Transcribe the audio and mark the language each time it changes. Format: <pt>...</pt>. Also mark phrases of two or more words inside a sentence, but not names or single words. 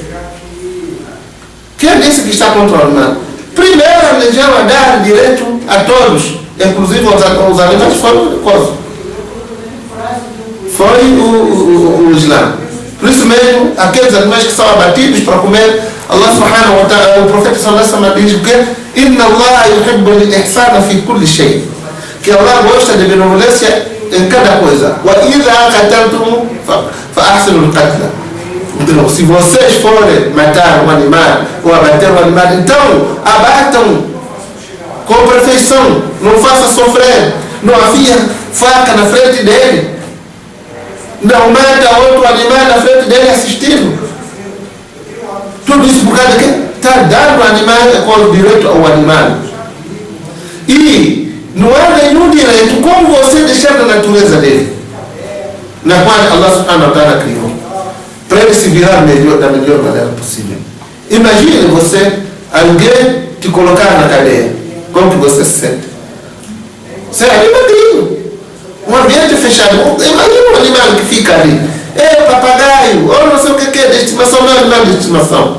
<pt>Quem disse que está contra o animal? Primeiro a religião a dar direito a todos, inclusive os animais foram coisa. Foi o Islã. Por isso mesmo, aqueles animais que são abatidos para comer,</pt> <ar>الله سبحانه وتعالى,</ar> <pt>o profeta</pt> <ar>صلى الله عليه وسلم</ar> <pt>diz o quê?</pt> <ar>إن الله يحب الإحسان في كل شيء.</ar> <pt>Que Allah gosta de benevolência em cada coisa.</pt> <ar>وإذا قتلتم فأحسنوا القتلة.</ar> <pt>Então, se vocês forem matar um animal ou abater um animal, então abatam com perfeição. Não faça sofrer. Não havia faca na frente dele. Não mata outro animal na frente dele assistindo. Tudo isso por causa de quê? Está dando o animal com o direito ao animal. E não há nenhum direito como você deixar da natureza dele, na qual Allah</pt> <ar>سبحانه وتعالى</ar> <pt>criou, para ele se virar da melhor maneira possível. Imagine você, alguém te colocar na cadeia. Como que você se sente? Você é animadinho. Um ambiente fechado. Imagina um animal que fica ali. Papagaio, ou não sei o que é de estimação, não é animal de estimação.</pt>